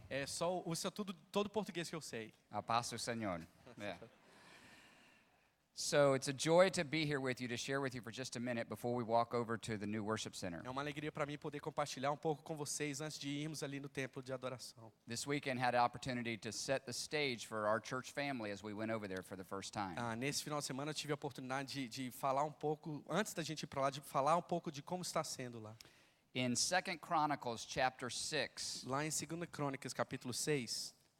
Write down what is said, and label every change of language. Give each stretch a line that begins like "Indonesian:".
Portuguese: Isso é todo português que eu sei. A paz do Senhor. Yeah.
English: So it's a joy to be here with you, to share with you for just a minute before we walk over to the new worship center.
Portuguese: É uma alegria para mim poder compartilhar um pouco com vocês antes de irmos ali no templo de adoração.
English: This weekend had an opportunity to set the stage for our church family as we went over there for the first time.
Portuguese: Nesse final de semana eu tive a oportunidade de falar um pouco, antes da gente ir para lá, de falar um pouco de como está sendo lá.
English: In 2 Chronicles chapter 6,
Portuguese: Lá em 2 Crônicas capítulo 6,